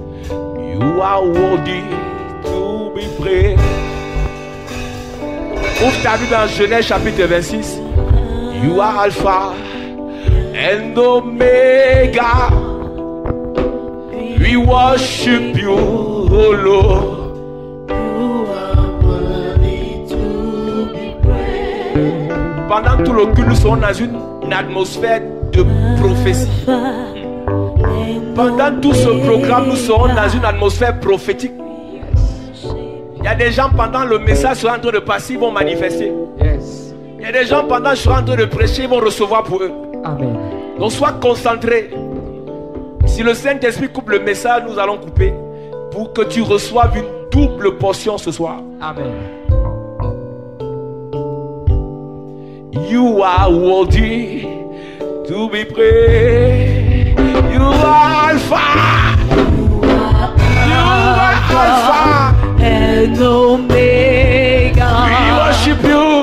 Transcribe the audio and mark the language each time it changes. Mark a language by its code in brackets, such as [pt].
[en] You are worthy to be praised. [fr] Ouvre ta Bible dans Genèse chapitre 26. [en] You are Alpha and Omega. We worship you, oh Lord. [fr] Pendant tout le culte, nous sommes dans une atmosphère de prophétie. Pendant tout ce programme, nous serons dans une atmosphère prophétique. Il y a des gens pendant le message sont en train de passer, ils vont manifester. Il y a des gens pendant que je suis en train de prêcher, ils vont recevoir pour eux. Amen. Donc sois concentré. Si le Saint-Esprit coupe le message, nous allons couper pour que tu reçoives une double portion ce soir. Amen. [en] You are worthy to be praised. You are Alpha. You are Alpha And Omega. We worship you.